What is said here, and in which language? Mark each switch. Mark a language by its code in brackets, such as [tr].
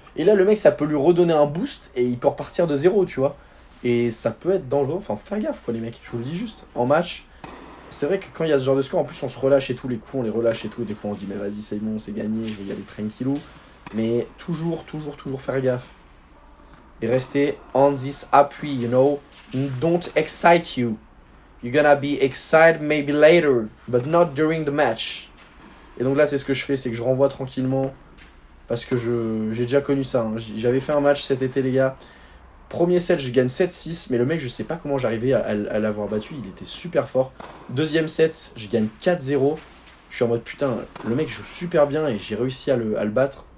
[fr] Et là, le mec, ça peut lui redonner un boost et il peut repartir de 0, tu vois. Et ça peut être dangereux. Enfin, fais gaffe, quoi, les mecs. Je vous le dis juste. En match, c'est vrai que quand il y a ce genre de score, en plus, on se relâche et tout. Les coups, on les relâche et tout. Et des fois, on se dit, mais vas-y, c'est bon, c'est gagné. Je vais y aller tranquillou. Mais toujours faire gaffe. Et rester [en] on this appui, you know. Don't excite you. You're gonna be excited maybe later, but not during the match. [fr] Et donc là, c'est ce que je fais, c'est que je renvoie tranquillement. Parce que j'ai déjà connu ça. Hein. J'avais fait un match cet été, les gars. Premier set, je gagne 7-6. Mais le mec, je sais pas comment j'arrivais à l'avoir battu. Il était super fort. Deuxième set, je gagne 4-0. Je suis en mode putain, le mec joue super bien et j'ai réussi à le battre.